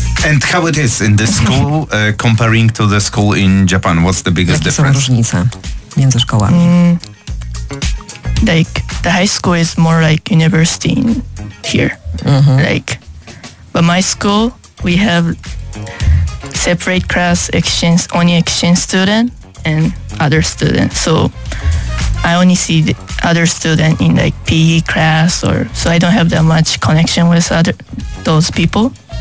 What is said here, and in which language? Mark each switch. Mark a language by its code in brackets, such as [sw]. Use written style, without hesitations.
[en] And how it is in this school comparing to the school in Japan? What's the biggest difference? [pl] Jakie są różnice między szkołami? [en] Like the high school is more like university in here. Mm-hmm. Like, but my school we have separate class exchange, only exchange student and other students. So I only see the other student in like PE class or so I don't have that much connection with those people.